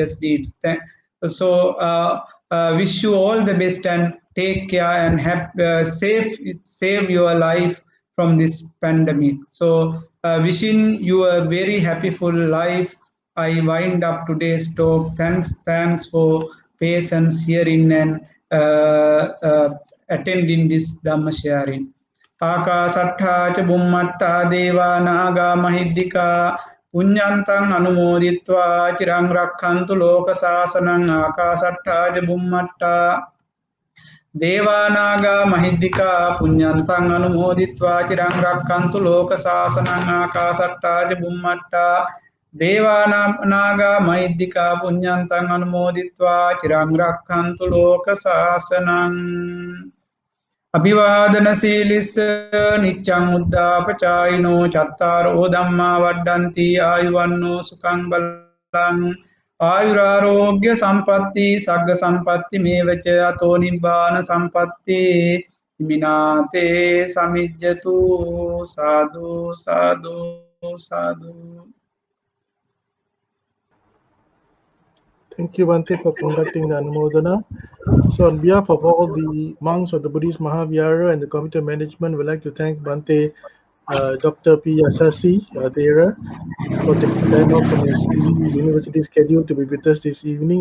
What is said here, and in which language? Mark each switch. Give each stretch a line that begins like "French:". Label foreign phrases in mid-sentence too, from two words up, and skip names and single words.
English: So, wish you all the best and take care and save your life from this pandemic. So, wishing you a very happy full life. I wind up today's talk. Thanks for patience hearing and attending this Dhamma sharing.
Pali: Akasatha cha bummatta deva naga mahiddika punyantang anumoditva chirang rakhantu loka sasanang akasatha cha bummatta Devanaga Mahidika Punyantang Anumoditva Chirang Rakkantu Loka Sasanang Akasatta Bummata Devanaga Mahidika Punyantang Anumoditva Chirang Rakkantu Loka Sasanang Abhivadana Silis Nichang Uddha Pachayino Chattaro Dhamma Vaddanti Ayuvanno Sukang Balang आयुरारोग्य संपत्ति सग्ग संपत्ति में वच अतो निब्बान संपत्ति मिनाते समिज्जतु साधु साधु साधु.
English: Thank you, Bhante, for conducting the Anumodana. So, on behalf of all the monks of the Buddhist Mahavihara and the committee management, we'd like to thank Bhante Dr. P. Yasassi, Thera, for taking time off from his busy university schedule to be with us this evening.